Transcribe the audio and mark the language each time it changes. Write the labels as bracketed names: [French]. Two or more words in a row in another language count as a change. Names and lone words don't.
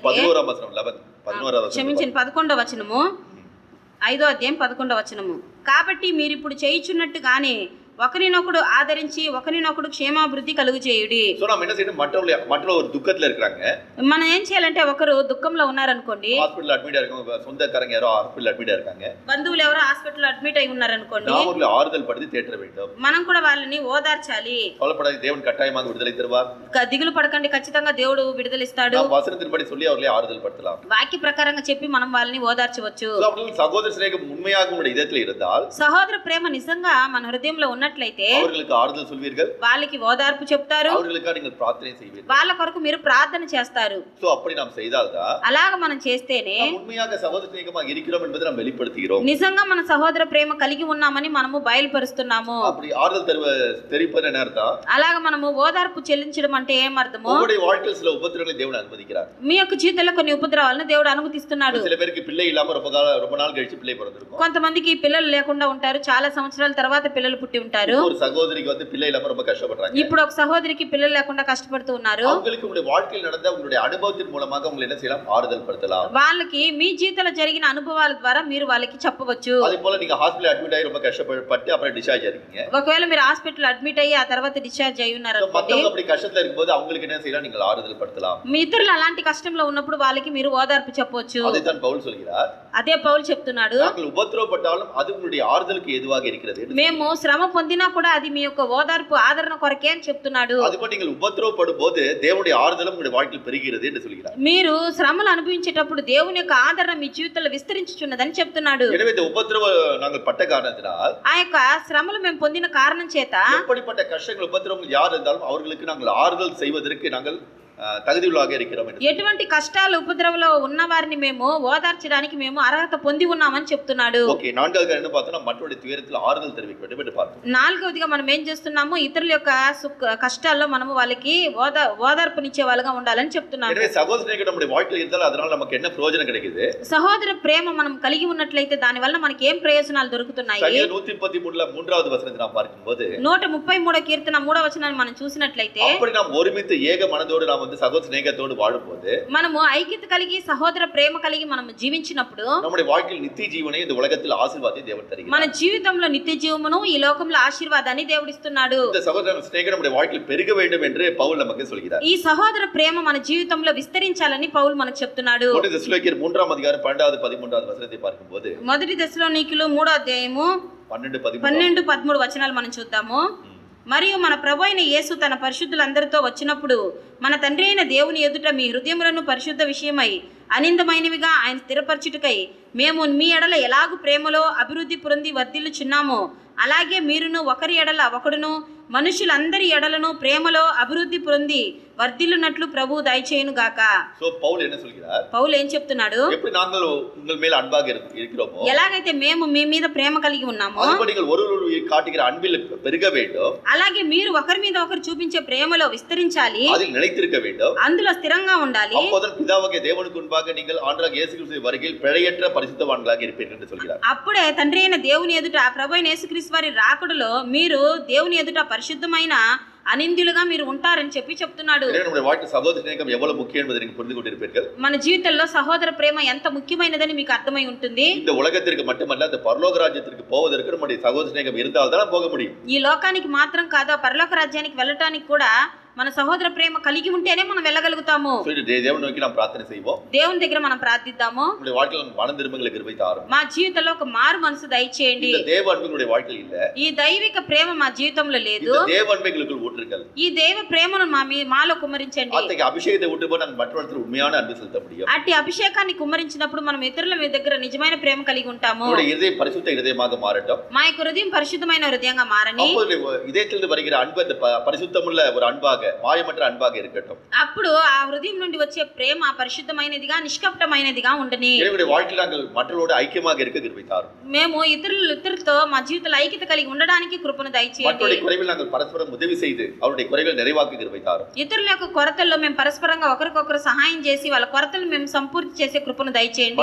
[Telugu] 11ఆం వచనం 11వ వచనం క్షమించండి 11వ వచనము, 5వ అధ్యాయం 11వ వచనము. కాబట్టి మీరు ఇప్పుడు చేయుచున్నట్టుగానే ఒకరినొకడు ఆదరించి ఒకరినొకడు క్షేమాభివృద్ధి కలుగు చేయుడి. [Tamil] సో நாம் என்ன செய்யணும்? மற்றவங்க ஒரு துக்கத்துல இருக்காங்க, [Telugu] మనం ఏం చేయాలంటే ఒకరు దుఃఖంలో ఉన్నారనుకోండి, [Tamil] ஹாஸ்பிடல்ல அட்மிட் இருக்காங்க, சொந்தக்காரங்க யாரோ ஹாஸ்பிடல்ல அட்மிட் இருக்காங்க, [Telugu] బంధువులు ఎవరో హాస్పిటల్లో అడ్మిట్ అయి ఉన్నారనుకోండి, [Tamil] நாம் அவர்களை ஆறுதல் படுத்தி தேற்ற வேண்டும். [Telugu] మనం కూడా వాళ్ళని ఓదార్చాలి. [Tamil] கவலைப்படாதீங்க, தேவன் கட்டாயமாக விடுதலை தருவார். [Telugu] దిగులు పడకండి, ఖచ్చితంగా దేవుడు విడుదలిస్తాడు. [Tamil] நாம் வசனத்தின்படி சொல்லி அவர்களை ஆறுதல் படுத்தலாம். [Telugu] వాక్య ప్రకారంగా చెప్పి మనం వాళ్ళని ఓదార్చవచ్చు. [Tamil] So, அவர்கள் சகோதர சிநேகம் உண்மையாக உங்களுடைய இதயத்தில் இருந்தால், [Telugu] సహోదర ప్రేమ నిజంగా మన హృదయంలో ఉన్నట్లయితే [Tamil] அவர்களுக்கு ஆறுதல் சொல்வீர்கள், [Telugu] వాళ్ళకి ఓదార్పు చెప్తారు, [Tamil] அவர்களுக்காக நீங்கள் பிரார்த்தனை செய்வீர்கள். [Telugu] వాళ్ళ కొరకు మీరు ప్రార్థన చేస్తారు. [Tamil] சோ அப்படி நாம் செய்தால்தான் [Telugu] అలాగ మనం చేస్తేనే [Tamil] நாம் உண்மையாக சகோதர சிநேகமாக இருக்கிறோம் என்பதை நாம் வெளிப்படுத்துகிறோம். [Telugu] నిజంగా మన సహోదర ప్రేమ కలిగి ఉన్నామని మనము బయలుపరుస్తున్నాము. [Tamil] அப்படி ஆறுதல் தெரிவிப்பது என்ன அர்த்தம்? [Telugu] అలాగ మనము ఓదార్పు చెల్లించడం అంటే ఏం అర్థము? [Tamil] உங்களுடைய வாழ்க்கையில் சில உபத்திரங்களை தேவன் அனுமதிக்கிறார். [Telugu] మీ యొక్క జీవితంలో కొన్ని ఉపద్రవాలను దేవుడు అనుమతిస్తున్నాడు. [Tamil] சில பேருக்கு பிள்ளை இல்லாம ரொம்ப நாள் கழிச்சு பிள்ளை பிறந்திருக்கும். [Telugu] కొంతమందికి పిల్లలు లేకుండా ఉంటారు, చాలా సంవత్సరాల తర్వాత పిల్లలు పుట్టి ఉంటారు. [Tamil] ஒரு சகோதரிக்கு வந்து பிள்ளை இல்லாம ரொம்ப கஷ்டப்படுறாங்க. [Telugu] ఇప్పుడు ఒక సహోదరికి పిల్లలు లేకుండా కష్టపడుతూ ఉన్నారు. [Tamil] அவங்களுக்கு உங்களுடைய வாழ்க்கையில் நடந்த உங்களுடைய அனுபவத்தின் மூலமாக உங்களை என்ன செய்யலாம்? ஆறுதல் படுத்தலாம். [Telugu] వాళ్ళకి మీ జీవితంలో జరిగిన అనుభవాల ద్వారా మీరు వాళ్ళకి చెప్పవచ్చు. [Tamil] அதே போல நீங்க [English] hospital admit [Tamil] ஆகி ரொம்ப கஷ்டப்பட்டு அப்புறம் டிஸ்சார்ஜ் ஆயிருக்கீங்க. [Telugu] ఒకవేళ మీరు [English] hospital admit [Telugu] అయ్యి ఆ తర్వాత డిశ్చార్జ్ అయి ఉన్నారు అనుకోండి, [Tamil] மத்தவங்க அப்படி கஷ்டத்துல இருக்கும்போது அவங்களுக்கு என்ன செய்யலாம்? நீங்கள் ஆறுதல் படுத்தலாம். [Telugu] మీ ఇతరులు అలాంటి కష్టంలో ఉన్నప్పుడు వాళ్ళకి మీరు ఓదార్పు చెప్పవచ్చు. [Tamil] அதைத்தான் பவுல் சொல்கிறார். [Telugu] అదే పౌలు చెప్తున్నాడు, [Tamil] நாங்கள் உபத்திரவப்பட்டாலும் அது உங்களுடைய ஆறுதலுக்கு எதுவாக இருக்கிறது. [Telugu] మేము శ్రమ పొందినా కూడా అది మీ యొక్క ఓదార్పు ఆదరణ కొరకే అని చెప్తున్నాడు. [Tamil] அதுபோல நீங்கள் உபத்திரவப்படும் போது தேவனுடைய ஆறுதலும் உங்களுடைய வாழ்க்கையில் பெருகிறது என்று சொல்கிறார். [Telugu] మీరు శ్రమలు అనుభవించేటప్పుడు దేవుని యొక్క ఆదరణ మీ జీవితంలో విస్తరించుచున్నదని చెప్తున్నాడు. [Tamil] எனவே இந்த உபத்திரவ நாங்கள் பட்ட காரணத்தினால், [Telugu] ఆ యొక్క శ్రమలు మేము పొందిన కారణం చేత [Tamil] எப்படிப்பட்ட கஷ்டங்கள் உபத்திரவங்கள் யார் இருந்தாலும் அவர்களுக்கு நாங்கள் ஆறுதல் செய்வதற்கு நாங்கள் தகுதியுள்ளாக இருக்கிறோம் என்று. [Telugu] ఎటువంటి కష్టాలు ఉపద్రవంలో ఉన్న వారిని మేము ఓదార్చడానికి మేము అర్హత పొంది ఉన్నామని చెప్తున్నాడు. [Tamil] ஓகே, நான்காவது என்ன பார்த்தோம்னா மற்றவருடைய துயரத்தில் ஆறுதல் தெரிவிக்க வேண்டும் என்று பார்த்தோம். [Telugu] నాలుగవదిగా మనం ఏం చేస్తున్నాము, ఇతరుల యొక్క కష్టాల్లో మనము వాళ్ళకి ఓదార్పునిచ్చే వాళ్ళగా ఉండాలని చెప్తున్నాము. [Tamil] எனவே சகோதரர்கள் நம்முடைய வாழ்க்கையில் இருந்தால் அதனால நமக்கு என்ன பிரயோஜனம் கிடைக்குது? [Telugu] సహోదర ప్రేమ మనం కలిగి ఉన్నట్లయితే దాని వల్ల మనకి ఏం ప్రయోజనాలు దొరుకుతున్నాయి? [Tamil] சங்கீதம் 133ல 3வது வசனத்தை நாம் பார்க்கும்போது [Telugu] 133 కీర్తన 3వ వచనాన్ని మనం చూసినట్లయితే [Tamil] அப்படி நாம் ஒருமித்த ஏக மனதோடு நாம் வந்து சகோதர சிநேகத்தோடு வாழும்போது [Telugu] మనము ఐక్యత కలిగి సహోదర ప్రేమ కలిగి మనం జీవించినప్పుడు [Tamil] நம்முடைய வாழ்க்கையில் நித்திய ஜீவனை இந்த உலகத்தில் ஆசீர்வாதத்தை தேவன் தருகிறார். [Telugu] మన జీవితంలో నిత్య జీవమును ఈ లోకంలో ఆశీర్వాదాన్ని దేవుడిస్తున్నాడు. [Tamil] இந்த சகோதர சிநேகம் நம்முடைய வாழ்க்கையில் பெருக வேண்டும் என்று பவுல் நமக்கு சொல்கிறார். [Telugu] ఈ సహోదర ప్రేమ మన జీవితంలో విస్తరించాలని పౌలు మనకు చెప్తున్నాడు. [Tamil] 1 தெசலோனிக்கேயர் 3ஆம் அதிகாரம் 12வது 13வது వచనத்தை பார்க்கும்போது [Telugu] మొదటి దశలోనికీయులు 3వ అధ్యాయము 12 13 వచనాలు మనం చూద్దాము. మరియు మన ప్రభు అయిన యేసు తన పరిశుద్ధులందరితో వచ్చినప్పుడు మన తండ్రి అయిన దేవుని ఎదుట మీ హృదయములను పరిశుద్ధ విషయమై అనిందమైనవిగా ఆయన స్థిరపరచుటకై మేము మీ ఎడల ఎలాగు ప్రేమలో అభివృద్ధి పొంది వర్ధిల్లుచున్నామో అలాగే మీరును ఒకరి ఎడల ఒకడును మనుషులందరి ఎడలను ప్రేమలో అభివృద్ధి పొంది వర్ధిల్లునట్లు ప్రభు దయచేయును గాక. [Tamil] సో పౌలు என்ன சொல்கிறார்? [Telugu] పౌలు ఏం చెప్తున్నాడు? [Tamil] எப்படி நாங்கள் உங்கள் மேல் அன்பாக இருக்கிறோமோ [Telugu] ఎలాగైతే మేము మీ మీద ప్రేమ కలిగి ఉన్నామో [Tamil] அதுபடி நீங்கள் ஒருவருடைய காட்டுகிற அன்பில் பெருக வேண்டும். [Telugu] అలాగే మీరు ఒకరి మీద ఒకరు చూపించే ప్రేమలో విస్తరించాలి, [Tamil] அதில் நிலைத்திருக்க வேண்டும். [Telugu] అందులో స్థిరంగా ఉండాలి. [Tamil] அப்போதான் பிதாவாகிய தேவனுக்கு முன்பாக நீங்கள் ஆண்டவராகிய இயேசு கிறிஸ்துவின் வருகையில் பிழையற்ற பரிசுத்தவான்களாக இருப்பீர்கள் என்று சொல்கிறார். [Telugu] అప్పుడే తండ్రి అయిన దేవుని ఎదుట ప్రభు అయిన యేసుక్రీస్తు వారి రాకడలో మీరు దేవుని ఎదుట పరిశుద్ధమైన అనింద్యులుగా మీరు ఉంటారని చెప్తున్నాడు. [Tamil] நம்முடைய வாழ்க்கை சகோதர சிநேகம் எவ்வளவு முக்கியம் என்பதை நீங்கள் புரிந்து கொண்டிருப்பீர்கள். [Telugu] మన జీవితంలో సహోదర ప్రేమ ఎంత ముఖ్యమైనదని మీకు అర్థమై ఉంటుంది. [Tamil] இந்த உலகத்திற்கு மட்டுமல்ல அந்த பரலோக ராஜ்யத்திற்கு போவதற்கு நம்முடைய சகோதர சிநேகம் இருந்தால் தான் போக முடியும். [Telugu] ఈ లోకానికి మాత్రం కాదు, పరలోక రాజ్యానికి వెళ్ళటానికి కూడా మన సహోదర ప్రేమ కలిగి ఉంటేనే మనం వెళ్ళగలుగుతాము. [Tamil] தேவனை நோக்கி நாம் பிரார்த்தனை செய்வோம். [Telugu] దేవుని దగ్గర మనం ప్రార్థిద్దాము. [Tamil] நம்முடைய வாழ்க்கையில் மனம் திரும்புதலை கிருபை தாரும். [Telugu] మా జీవితంలో ఒక మారు మనసు దయచేయండి. [Tamil] இந்த தேவ அன்பு நம்முடைய வாழ்க்கையில் இல்ல. [Telugu] ఈ దైవిక ప్రేమ మా జీవితంలో లేదు. [Tamil] இந்த தேவ அன்பை எங்களுக்குள் ஊற்றுங்கள். [Telugu] ఈ దేవ ప్రేమను మాలో కుమ్మరించండి. [Tamil] அத்தகைய அபிஷேகத்தை ஊற்றும்போது நாம் மற்றவர்களுக்கு உண்மையான அன்பு செலுத்த முடியும். [Telugu] అట్టి అభిషేకాన్ని కుమ్మరించినప్పుడు మనం ఇతరుల దగ్గర నిజమైన ప్రేమ కలిగి ఉంటాము. [Tamil] நம்முடைய இதயம் பரிசுத்த இதயமாக மாறட்டும். [Telugu] మా యొక్క హృదయం పరిశుద్ధమైన హృదయంగా మారని. [Tamil] அப்போது இதயத்திலிருந்து வருகிற அன்பு அந்த பரிசுத்தமுள்ள ஒரு அன்பாக, மாயமற்ற அன்பாக இருக்கட்டும். [Telugu] అప్పుడు ఆ హృదయం నుండి వచ్చే ప్రేమ పరిశుద్ధమైనదిగా నిష్కపటమైనదిగా ఉండని. [Tamil] நம்முடைய வாழ்க்கையில் நாங்கள் மற்றவர்களோடு ஐக்கியமாக இருக்க கிருபை தாரும். [Telugu] మేము ఇతరులతో మా జీవితంలో ఐక్యత కలిగి ఉండడానికి కృపను దయచేయండి. [Tamil] மற்றவருடைய குறைவில் நாங்கள் பரஸ்பரம் உதவி செய்து அவருடைய குறைகளை நிறைவாக்க கிருபை தாரும். [Telugu] ఇతరుల యొక్క కొరతల్లో మేము పరస్పరంగా ఒకరికొకరు సహాయం చేసి వాళ్ళ కొరతలు మేము సంపూర్తి చేసే కృపను దయచేయండి.